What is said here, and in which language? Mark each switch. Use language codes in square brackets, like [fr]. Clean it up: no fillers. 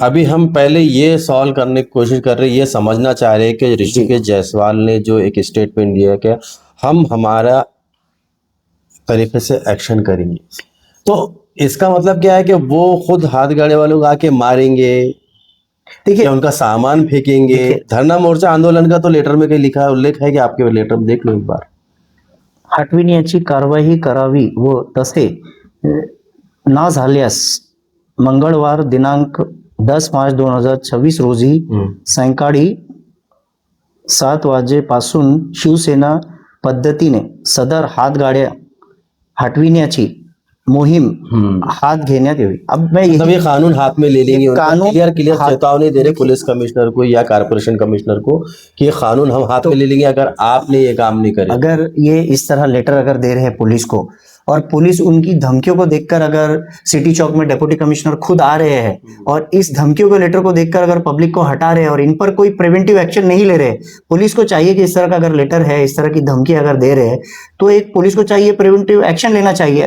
[hi] अभी हम पहले ये सॉल्व करने की कोशिश कर रहे हैं, ये समझना चाह रहे हैं कि ऋषिकेश जायसवाल ने जो एक स्टेटमेंट दिया है कि हम हमारा तरीके से एक्शन करेंगे, तो इसका मतलब क्या है कि वो खुद हाथ गाड़े वालों को आके मारेंगे, देखिए या उनका सामान फेंकेंगे? धरना मोर्चा आंदोलन का तो लेटर में कहीं लिखा है, उल्लेख है कि आपके लेटर में देख लो एक बार। [mr] हटविण्याची कारवाई करावी व तसे ना झाल्यास मंगळवार दिनांक 10 मार्च 2026 रोजी सायंकाळी 7 वाजेपासून शिवसेना पद्धतीने सदर हातगाड्या हटविण्याची मोहीम हाथ घेण्यात यावी। [hi] अब मैं मतलब ये कानून हाथ में ले लेंगे, कानून क्लियर चेतावनी दे रहे पुलिस कमिश्नर को या कारपोरेशन कमिश्नर को कि ये कानून हम हाथ में ले लेंगे अगर आपने ये काम नहीं करे। अगर ये इस तरह लेटर अगर दे रहे हैं पुलिस को, और पुलिस उनकी धमकियों को देखकर, अगर सिटी चौक में डेप्यूटी कमिश्नर खुद आ रहे हैं और इस धमकियों के लेटर को देखकर अगर पब्लिक को हटा रहे हैं और इन पर कोई प्रिवेंटिव एक्शन नहीं ले रहे, पुलिस को चाहिए कि इस तरह का अगर लेटर है, इस तरह की धमकी अगर दे रहे हैं, तो एक पुलिस को चाहिए प्रिवेंटिव एक्शन लेना चाहिए।